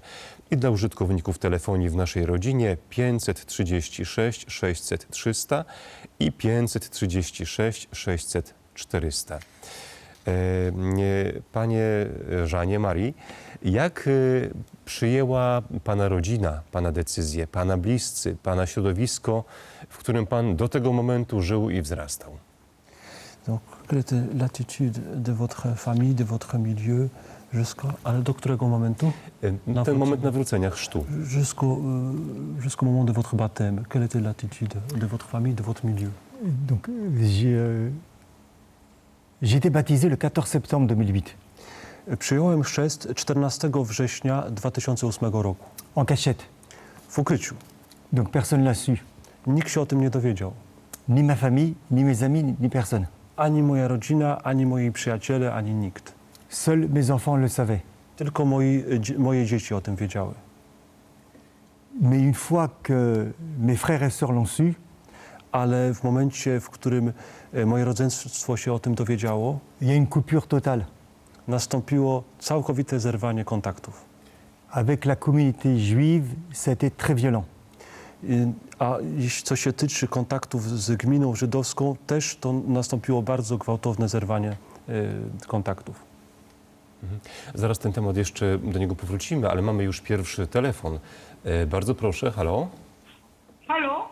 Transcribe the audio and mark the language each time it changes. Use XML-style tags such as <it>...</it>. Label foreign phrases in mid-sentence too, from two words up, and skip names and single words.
<pl>I dla użytkowników telefonii w naszej rodzinie 536 600 300 i 536 600 400. Panie Żanie Marii, jak przyjęła Pana rodzina, Pana decyzję, Pana bliscy, Pana środowisko, w którym Pan do tego momentu żył i wzrastał?</pl> <fr>Donc, quelle était l'attitude de votre famille, de votre milieu,</fr> <pl>ale do którego momentu? Ten moment nawrócenia, chrztu.</pl> <fr>Jusqu'au moment de votre baptême. Quelle était l'attitude de votre famille, de votre milieu? Donc, j'ai été baptisé le 14 septembre 2008,</fr> <pl>Przyjąłem chrzest 14 września 2008 roku.</pl> <fr>en cachette.</fr> <pl>W ukryciu.</pl> <fr>Donc personne ne l'a su.</fr> <pl>Nikt się o tym nie dowiedział.</pl> <fr>Ni ma famille, ni mes amis, ni personne.</fr> <pl>Ani moja rodzina, ani moi przyjaciele, ani nikt.</pl> <fr>Seuls mes enfants le savaient.</fr> <pl>Tylko moje dzieci o tym wiedziały.</pl> <fr>Mais une fois que mes frères et sœurs l'ont su,</fr> <pl>Ale w momencie, w którym moje rodzeństwo się o tym dowiedziało,</pl> <fr>il y a une coupure totale.</fr> <pl>nastąpiło całkowite zerwanie kontaktów.</pl> <fr>Avec la communauté juive, ça a été très violent.</fr> <pl>A jeśli co się tyczy kontaktów z gminą żydowską, też to nastąpiło bardzo gwałtowne zerwanie kontaktów. Zaraz ten temat jeszcze do niego powrócimy, ale mamy już pierwszy telefon. Bardzo proszę, halo? Halo?</pl>